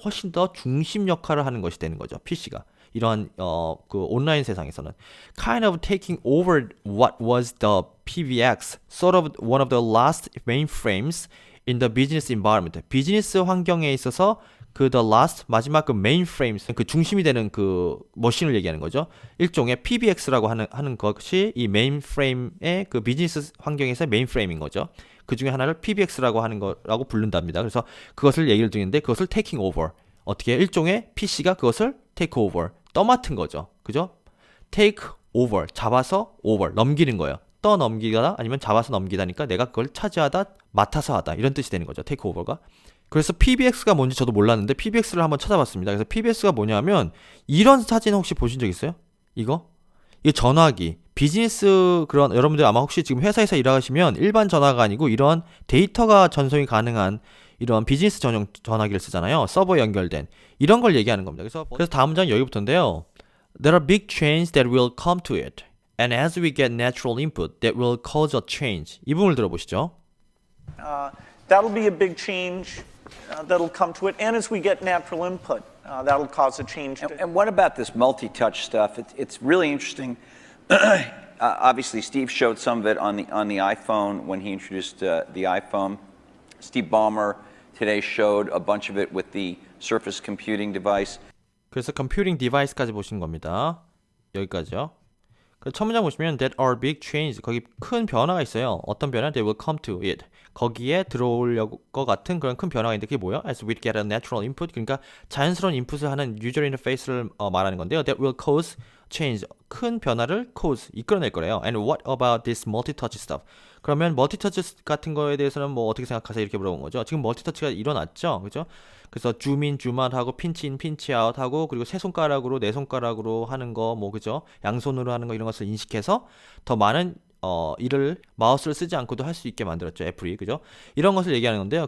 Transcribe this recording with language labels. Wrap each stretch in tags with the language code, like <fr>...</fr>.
<ko>훨씬 더 중심 역할을 하는 것이 되는 거죠. PC가. 이러한 그 온라인 세상에서는</ko> <en>kind of taking over what was the PBX, sort of one of the last mainframes in the business environment.</en> <ko>비즈니스 환경에 있어서 그 the last 마지막 그 mainframes 그 중심이 되는 그 머신을 얘기하는 거죠. 일종의 PBX라고 하는 것이 이 mainframe의 그 비즈니스 환경에서 mainframe인 거죠. 그 중에 하나를 PBX라고 하는 거라고 부른답니다. 그래서 그것을 얘기를 드리는데 그것을 taking over. 어떻게 일종의 PC가 그것을 take over. 떠맡은 거죠. 그죠? take over. 잡아서 over. 넘기는 거예요. 떠넘기다 아니면 잡아서 넘기다니까 내가 그걸 차지하다 맡아서 하다 이런 뜻이 되는 거죠. take over가. 그래서 PBX가 뭔지 저도 몰랐는데 PBX를 한번 찾아봤습니다. 그래서 PBX가 뭐냐면 이런 사진 혹시 보신 적 있어요? 이거 전화기. 비즈니스 그런 여러분들 아마 혹시 지금 회사에서 일하시면 일반 전화가 아니고 이런 데이터가 전송이 가능한 이런 비즈니스 전용 전화기를 쓰잖아요. 서버에 연결된 이런 걸 얘기하는 겁니다. 그래서 다음 문장 여기부터인데요.</ko> <en>There are big changes that will come to it. And as we get natural input, that will cause a change.</en> <ko>이 부분을 들어보시죠.</ko> <en>That'll be a big change that'll come to it. And as we get natural input, that'll cause a change. And what about this multi-touch stuff? It's really interesting. Obviously, Steve showed some of it on the iPhone when he introduced the iPhone. Steve Ballmer today showed a bunch of it with the Surface Computing device.</en> <ko>그래서 컴퓨팅 디바이스까지 보신 겁니다. 여기까지요. 첫 문장 보시면</ko> <en>that are big changes</en> <ko>거기 큰 변화가 있어요. 어떤 변화?</ko> <en>They will come to it.</en> <ko>거기에 들어오려고 것 같은 그런 큰 변화가 있는데 그게 뭐예요?</ko> <en>As we get a natural input</en> <ko>그러니까 자연스러운 인풋을 하는 유저 인터페이스를 말하는 건데요.</ko> <en>That will cause change</en> <ko>큰 변화를</ko> <en>cause</en> <ko>이끌어낼 거래요.</ko> <en>And what about this multi-touch stuff?</en> <ko>그러면 멀티터치 같은 거에 대해서는 뭐 어떻게 생각하세요? 이렇게 물어본 거죠. 지금 멀티터치가 일어났죠, 그죠? 그래서 줌인, 줌아웃 하고 핀치인, 핀치아웃 하고 그리고 세 손가락으로 네 손가락으로 하는 거, 뭐 그죠? 양손으로 하는 거 이런 것을 인식해서 더 많은 일을 마우스를 쓰지 않고도 할 수 있게 만들었죠, 애플이, 그죠? 이런 것을 얘기하는 건데요.</ko>